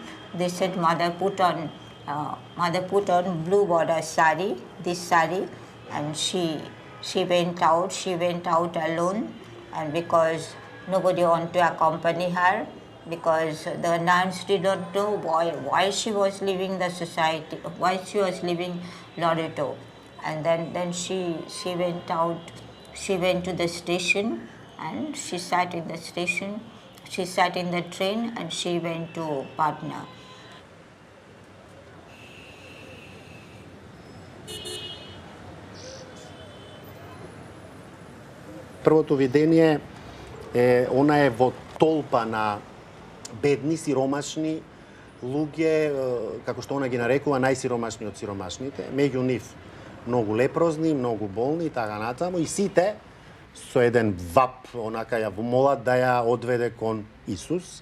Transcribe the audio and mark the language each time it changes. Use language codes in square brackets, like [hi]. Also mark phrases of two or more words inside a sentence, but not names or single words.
[en] They said, Mother put on blue border sari, this sari, and she went out alone, and because nobody wanted to accompany her, because the nuns did not know why she was leaving the society, why she was leaving Loreto. And then she went out, she went to the station, and she sat in the station, she sat in the train, and she went to Patna. [mk] Првото видение она е во толпа на бедни, сиромашни луѓе, како што она ги нарекува најсиромашни од сиромашните, меѓу нив многу лепрозни, многу болни и така натаму, и сите со еден вап, онака ја молат да ја одведе кон Исус.